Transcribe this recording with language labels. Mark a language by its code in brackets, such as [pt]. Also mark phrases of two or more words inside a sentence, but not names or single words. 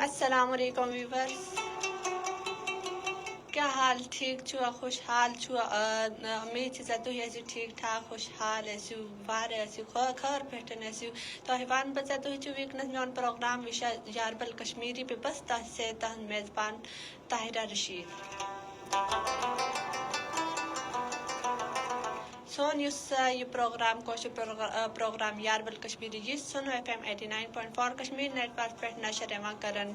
[ur] السلام علیکم ویورز، کیا حال؟ [ks] ٹھیک چھوا؟ خوشحال چھوا؟ امید چھِ تُہۍ ٲسِو ٹھیٖک ٹھاک خوشحال ٲسِو واریاہ ٲسِو خٲر پٲٹھۍ ٲسِو۔ تۄہہِ وَنہٕ بہٕ تُہۍ چھِو وٕنۍکٮ۪نَس میون پروگرام یاربل کشمیری پہ بس تۄہہِ سۭتۍ تُہنٛد میزبان طاہرہ رشید۔ سون یُس یہِ پروگرام کٲشُر پروگرام یاربل کشمیری یہِ سنو FM 89.4 کشمیٖر نیٹورک پٮ۪ٹھ نشر یِوان کران۔